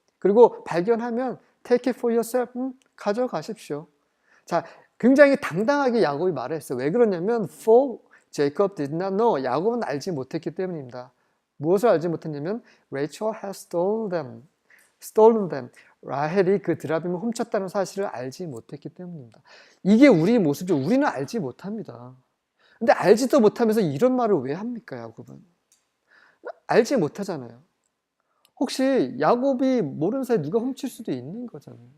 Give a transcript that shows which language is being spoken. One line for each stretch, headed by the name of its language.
Korean: 그리고 발견하면
English: take it for yourself,
Korean: 가져가십시오. 자, 굉장히 당당하게 야곱이 말했어요. 왜 그러냐면,
English: for Jacob did not know.
Korean: 야곱은 알지 못했기 때문입니다. 무엇을 알지 못했냐면
English: Rachel has stolen them.
Korean: 라헬이 그 드라빔을 훔쳤다는 사실을 알지 못했기 때문입니다. 이게 우리의 모습이죠. 우리는 알지 못합니다. 근데 알지도 못하면서 이런 말을 왜 합니까, 야곱은? 알지 못하잖아요. 혹시 야곱이 모르는 사이에 누가 훔칠 수도 있는 거잖아요.